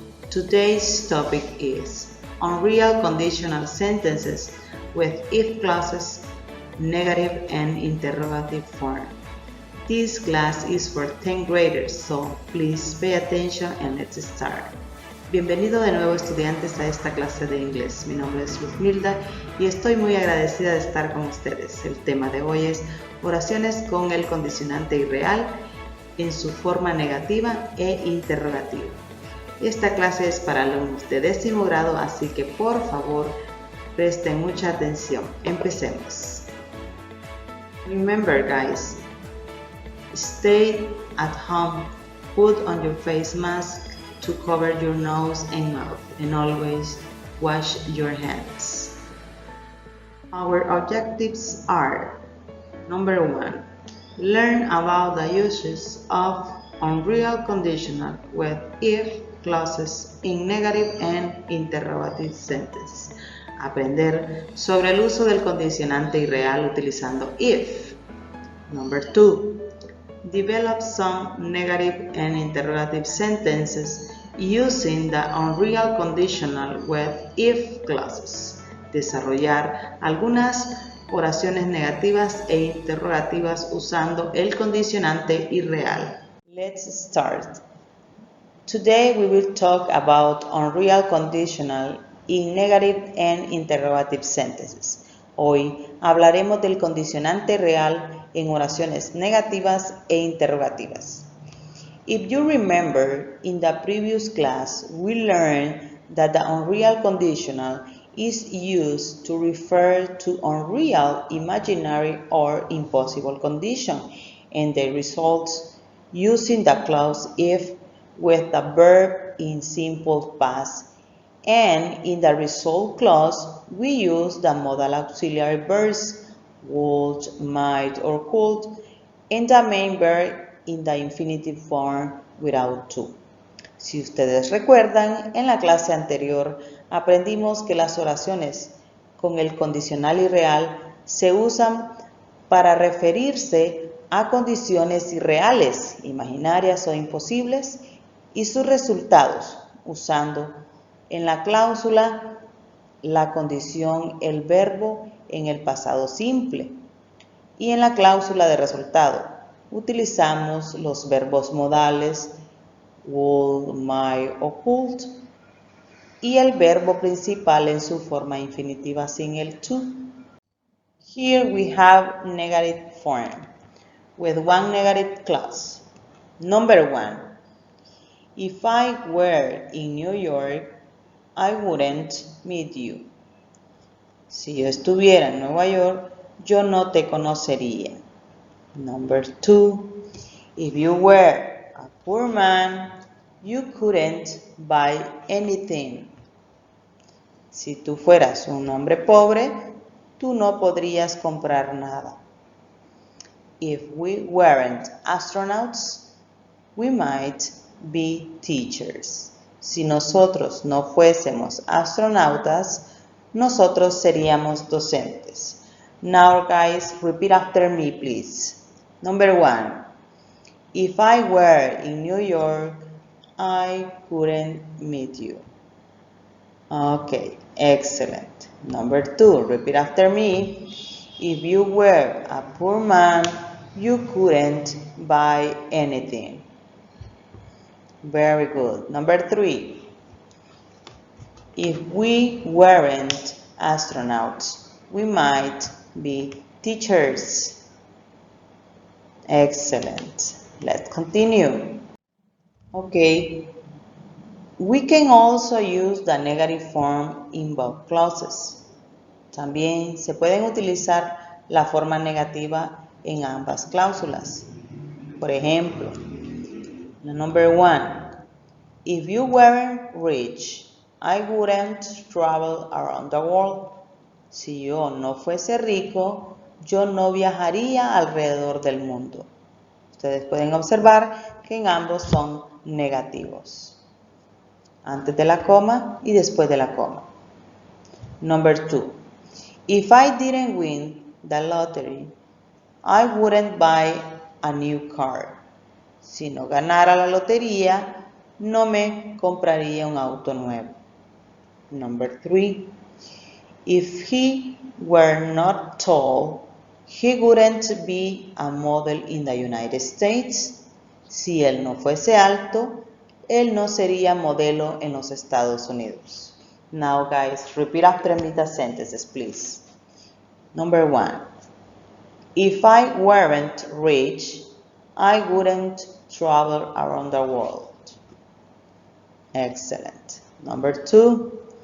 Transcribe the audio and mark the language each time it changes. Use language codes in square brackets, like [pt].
[en] Today's topic is unreal conditional sentences with if clauses, negative and interrogative form. This class is for 10th graders, so please pay attention and let's start. [es] Bienvenido de nuevo estudiantes a esta clase de inglés. Mi nombre es Luzmilda y estoy muy agradecida de estar con ustedes. El tema de hoy es oraciones con el condicionante irreal en su forma negativa e interrogativa. Esta clase es para alumnos de 10º grado, así que por favor presten mucha atención. Empecemos. [en] Remember guys, stay at home, put on your face mask to cover your nose and mouth, and always wash your hands. Our objectives are: number 1, learn about the uses of unreal conditional with if clauses in negative and interrogative sentences. [es] Aprender sobre el uso del condicionante irreal utilizando if. [en] Number 2, develop some negative and interrogative sentences using the unreal conditional with if clauses. [es] Desarrollar algunas oraciones negativas e interrogativas usando el condicionante irreal. [en] Let's start. Today we will talk about unreal conditional in negative and interrogative sentences. [es] Hoy hablaremos del condicionante real en oraciones negativas e interrogativas. [en] If you remember, in the previous class, we learned that the unreal conditional is used to refer to unreal, imaginary, or impossible condition, and the results using the clause if with the verb in simple past. And in the result clause, we use the modal auxiliary verbs would, might, or could, and the main verb in the infinitive form without to. [es] Si ustedes recuerdan, en la clase anterior aprendimos que las oraciones con el condicional irreal se usan para referirse a condiciones irreales, imaginarias o imposibles, y sus resultados, usando en la cláusula la condición, el verbo en el pasado simple, y en la cláusula de resultado utilizamos los verbos modales would, might o could, y el verbo principal en su forma infinitiva sin el to. [en] Here we have negative form with one negative clause. Number 1, if I were in New York, I wouldn't meet you. [es] Si yo estuviera en Nueva York, yo no te conocería. [en] Number 2, if you were a poor man, you couldn't buy anything. [es] Si tú fueras un hombre pobre, tú no podrías comprar nada. [en] If we weren't astronauts, we might be teachers. [es] Si nosotros no fuésemos astronautas, nosotros seríamos docentes. [en] Now guys, repeat after me please. Number 1, if I were in New York, I couldn't meet you. Okay, excellent. Number 2, repeat after me. If you were a poor man, you couldn't buy anything. Very good. Number 3, if we weren't astronauts, we might be teachers. Excellent. Let's continue. Okay. We can also use the negative form in both clauses. [es] También se pueden utilizar la forma negativa en ambas cláusulas. Por ejemplo, [en] number 1, if you weren't rich, I wouldn't travel around the world. [es] Si yo no fuese rico, yo no viajaría alrededor del mundo. Ustedes pueden observar que en ambos son negativos. Antes de la coma y después de la coma. [en] Number 2. If I didn't win the lottery, I wouldn't buy a new car. [es] Si no ganara la lotería, no me compraría un auto nuevo. [en] Number 3. If he were not tall, he wouldn't be a model in the United States. [es] Si él no fuese alto, él no sería modelo en los Estados Unidos. [en] Now guys, repeat after me the sentences, please. Number 1. If I weren't rich, I wouldn't travel around the world. Excellent. Number 2.